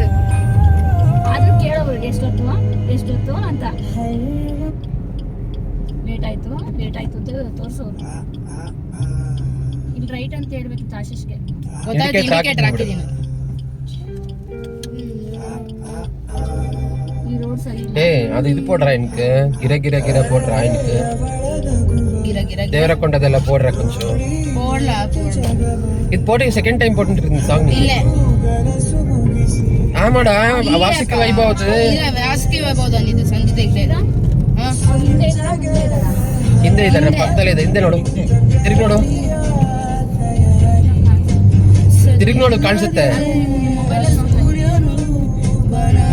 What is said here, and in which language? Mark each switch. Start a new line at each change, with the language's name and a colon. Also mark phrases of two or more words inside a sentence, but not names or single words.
Kannada: ಆದ್ರೂ ಕೇಳೋರು ಎಷ್ಟೊತ್ತು ಅಂತ. ಲೇಟ್ ಆಯ್ತು ಅಂತ ತೋರ್ಸೋರು. ಇಲ್ಲಿ ರೈಟ್ ಅಂತ ಹೇಳ್ಬೇಕಿತ್ತು ಆಶೀಶ್ಗೆ. ಗೊತ್ತಾಯ್ತು Indicator ಇಂಡಿಕೇಟರ್ ಹಾಕಿದ್ದೀನಿ. ಹಾಕಿದ್ದೀನಿ ಈ ರೋಡ್ ಸರಿ ಇಲ್ಲ.
Tamil: ஏய் அது இது போடுறா எனக்கு கிர போடுறா எனக்கு
Kannada: ಗಿರ ಗಿರ
Tamil: தேவரக்கொண்டதெல்லாம் போடுறா கொஞ்சம் போடல இது போட்டு
English: second time
Tamil: போட்டுட்டு இருந்த சாங்
Kannada: ಇಲ್ಲ
Tamil: ஆமாடா வாசிக்க வைபவத்து
Kannada: ಇಲ್ಲ ವ್ಯಾಸ್ಕಿ ವೈಭವ ಅಂದಿದ್ದು ಸಂಗೀತ ಇಲ್ಲೇ ಇದೆ ಹಾ ಅವ್ರು ಹಿಂದೆ ಇದಾರಾ ಮುಂದೆ ಇದಾರಾ? ಹಿಂದೆ ಇದ್ದಾರೆ ಪಕ್ಕದಲ್ಲೇ ಇದೆ ಹಿಂದೆ ನೋಡು ತಿರುಗಿ ನೋಡು ತಿರುಗಿ ನೋಡು ಕಾಣಿಸುತ್ತೆ ಮೊಬೈಲಲ್ಲಿ ನೋಡ್ತಾ ಇದ್ದೀನಿ.